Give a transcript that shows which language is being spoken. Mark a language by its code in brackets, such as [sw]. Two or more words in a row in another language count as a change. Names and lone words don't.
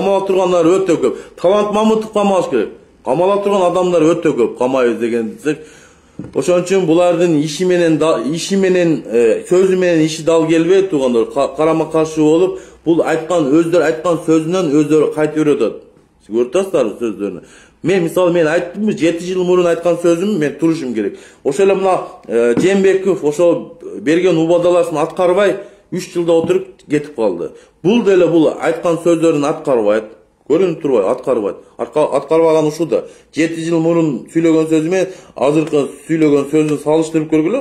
[ky] Камала тургандар өтө көп. Талант Мамытов камалыш керек. Камала турган адамдар өтө көп. Камайбыз деген десек. Ошон үчүн булардын иши менен сөзү менен иши дал келбей тугандар. Карама каршы болуп, бул айткан өздөрү айткан сөзүнөн өздөрү кайтып берет. Көрүп атасыздарбы сөздөрүнү. Men misal men ayttımбы 7 жыл мурун айткан сөзүмдү мен турушум керек. Ошо эле мына Жээнбеков ошо берген убадаласын аткарбай 3 жылда отуруп кетип калды. Бул деле бул айткан сөздөрүн аткарбайт. Көрүнүп турбайбы? Аткарбайт. Аткарбаган ушул да 7 жыл мурун сүйлөгөн сөзү менен азыркы сүйлөгөн сөзүн салыштырып көргүлө.